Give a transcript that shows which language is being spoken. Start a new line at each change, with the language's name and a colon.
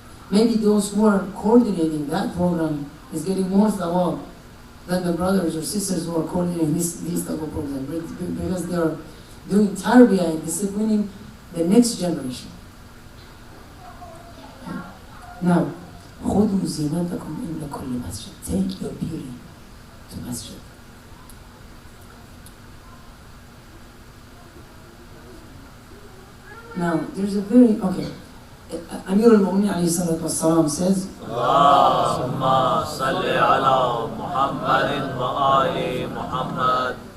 English: Maybe those who are coordinating that program is getting more thawab than the brothers or sisters who are coordinating these type of programs, because they are doing tarbiyah and disciplining the next generation.
Arabic: Now, خُذُوا زِينَتَكُمْ إِنَّ كُلِّ مَسْجِدٍ.
English: Take your beauty to masjid. Now, there's a very, Amir al-Mu'minin alayhi salatu wassalam says,
Arabic: Allahumma salli ala Muhammadin wa ali Muhammad.